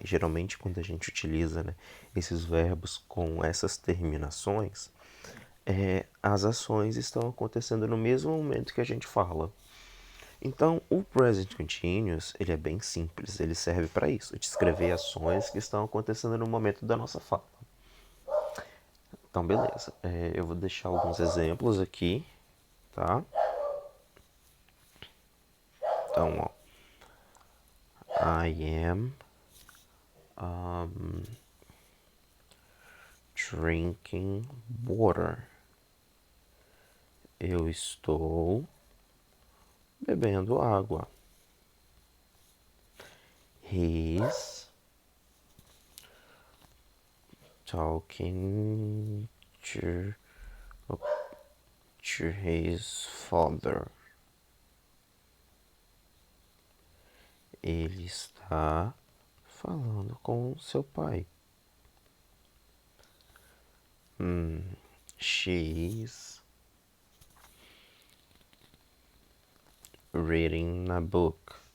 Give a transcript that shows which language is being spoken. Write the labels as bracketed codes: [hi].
[pt] Geralmente, quando a gente utiliza, né, esses verbos com essas terminações, as ações estão acontecendo no mesmo momento que a gente fala. Então, o present continuous ele é bem simples, ele serve para isso, descrever ações que estão acontecendo no momento da nossa fala. Então, beleza. Eu vou deixar alguns exemplos aqui, tá? Então, ó, [en] I am drinking water. [pt] Eu estou bebendo água. [en] He's talking to, to his father. [pt] Ele está falando com seu pai. [en] She's reading a book.